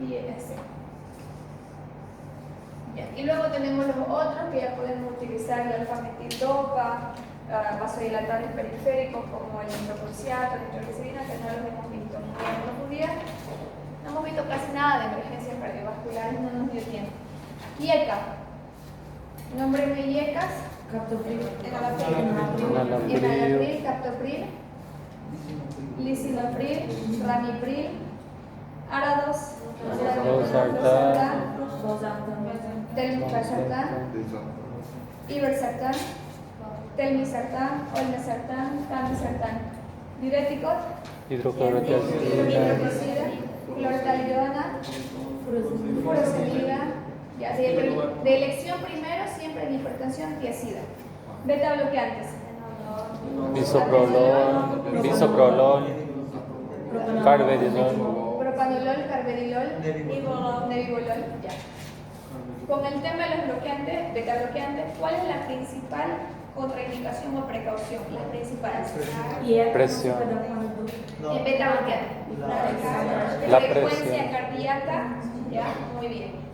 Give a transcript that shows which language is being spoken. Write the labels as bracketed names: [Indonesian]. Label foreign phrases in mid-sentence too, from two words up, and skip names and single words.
[Spanish] Y ese. Ya. Y luego tenemos los otros que ya podemos utilizar, el alfa-metil-dopa, vasodilatadores periféricos como el hidrocurciato, la nitroglicerina, que no los hemos visto muy en profundidad. No hemos visto casi nada de emergencias cardiovasculares, no nos dio tiempo. IECA. Nómbreme IECAs. Captopril. Enalapril, captopril, lisinopril, ramipril, Arados, Losartán, telmisartán, iversartán, telmisartán, olmesartán, camisartán. Diuréticos, hidroclorotiazida, hidroclorida, clortalidona, furosemida. Ya, de elección primero siempre en hipertensión tiazida. Beta bloqueantes. bisoprolol, carvedilol, Propanolol, carvedilol, nebivolol. Ya. Con el tema de los bloqueantes, beta bloqueantes, ¿cuál es la principal contraindicación o precaución? Las principales. presión, En beta bloqueante. La Frecuencia presión. cardíaca. Ya, muy bien.